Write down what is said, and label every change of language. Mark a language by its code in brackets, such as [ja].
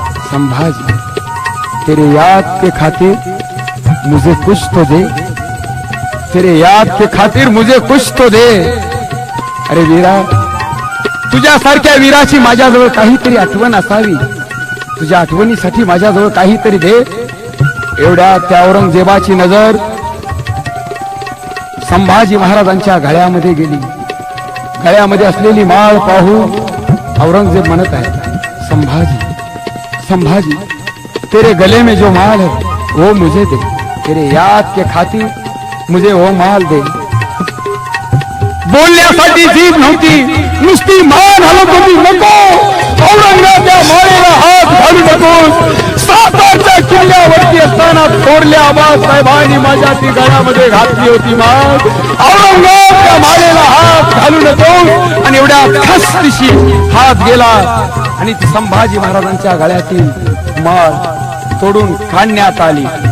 [hi] संभाजी, तेरे याद के खातिर मुझे कुछ तो दे, तेरे याद के खातिर मुझे कुछ तो दे. [mr] अरे वीरा, तुझ्यासारख्या वीराची माझ्याजवळ काहीतरी आठवण असावी. तुझ्या आठवणीसाठी माझ्याजवळ काहीतरी दे. एवढ्या त्या औरंगजेबाची नजर संभाजी महाराजांच्या गळ्यामध्ये गेली. गळ्यामध्ये असलेली माळ पाहून औरंगजेब म्हणत आहे, [hi] संभाजी, संभाजी, तेरे गले में जो माल है वो मुझे दे. तेरे याद के खातिर मुझे वो माल दे. [mr] बोलण्यासाठी जीभ नव्हती, नुसती मान हलत होती. नको, औरंगाच्या माळेला हात घालू नकोस. सातारच्या किल्ल्यावरती असताना थोरल्या आबासाहेबांनी माझ्या ती गळ्यामध्ये घातली होती माळ. औरंगाच्या माळेला हात घालू नकोस. आणि एवढ्या खसदिशी हात गेला आणि ती संभाजी महाराजांच्या गळ्यातील माळ तोडून काढण्यात आली.